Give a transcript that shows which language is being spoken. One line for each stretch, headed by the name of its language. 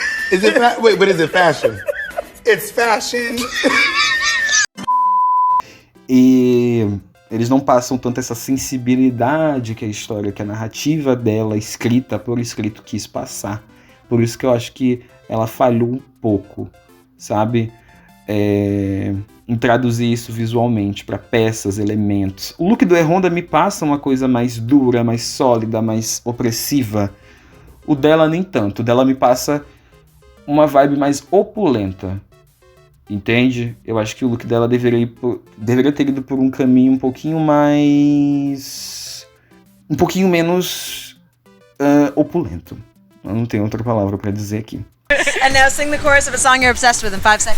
English: Is it wait, but is it fashion? It's fashion.
Portuguese: E eles não passam tanto essa sensibilidade que a história, que a narrativa dela, escrita por escrito, quis passar. Por isso que eu acho que ela falhou um pouco, sabe? Em traduzir isso visualmente para peças, elementos. O look do E-Honda me passa uma coisa mais dura, mais sólida, mais opressiva. O dela nem tanto. O dela me passa uma vibe mais opulenta. Entende? Eu acho que o look dela deveria ter ido por um caminho um pouquinho mais... um pouquinho menos opulento. Eu não tenho outra palavra para dizer aqui.
English: And now sing the chorus of a song you're obsessed with in 5 seconds.